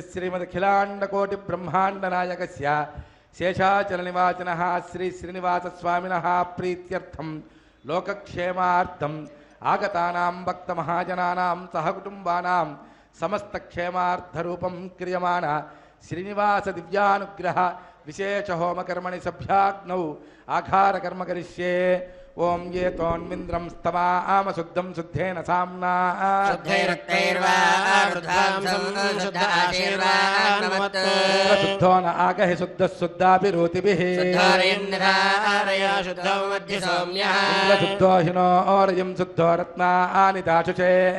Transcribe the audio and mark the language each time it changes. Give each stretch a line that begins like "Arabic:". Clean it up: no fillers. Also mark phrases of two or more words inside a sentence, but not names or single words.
Sanskrit: श्रीमदखिलाण्डकोटिब्रह्माण्डनायकस्य शेषाचलनिवाचनः श्री श्रीनिवासस्वामिनः प्रीत्यर्थं लोकक्षेमार्थम् आगतानां भक्तमहाजनानां सहकुटुम्बानां समस्तक्षेमार्थरूपं क्रियमाण శ్రీనివాస దివ్యానుగ్రహ విశేష హోమకర్మణి సభ్యాగ్నౌ ఆఘార కర్మ కరిష్యే ఓం ఏ తోన్మింద్రం స్తమామ శుద్ధం శుద్ధేన సామ్నా శుద్ధో న ఆగహి శుద్ధ శుద్ధాభిరోతిభిః శుద్ధో హినోరయం శుద్ధో రత్నాని దాశుషే